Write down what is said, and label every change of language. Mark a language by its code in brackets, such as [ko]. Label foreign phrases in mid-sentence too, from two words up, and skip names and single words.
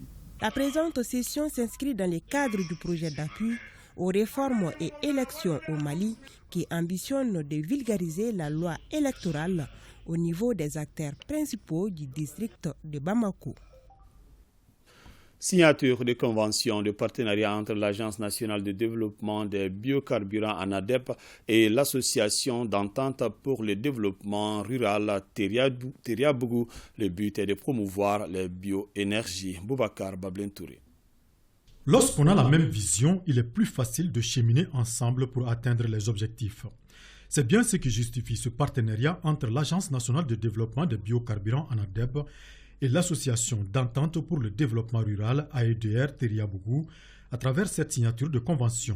[fr] La présente session s'inscrit dans le cadre du projet d'appui aux réformes et élections au Mali qui ambitionne de vulgariser la loi électorale au niveau des acteurs principaux du district de Bamako. Signature de convention de partenariat entre l'Agence nationale de développement des biocarburants ANADEP et l'Association d'entente pour le développement rural Teriabougou. Le but est de promouvoir les bioénergies. Boubacar Bablentouré. Lorsqu'on a la même vision, il est plus facile de cheminer ensemble pour atteindre les objectifs. C'est bien ce qui justifie ce partenariat entre l'Agence nationale de développement des biocarburants ANADEP et l'Association d'entente pour le développement rural AEDR Teriabougou à travers cette signature de convention.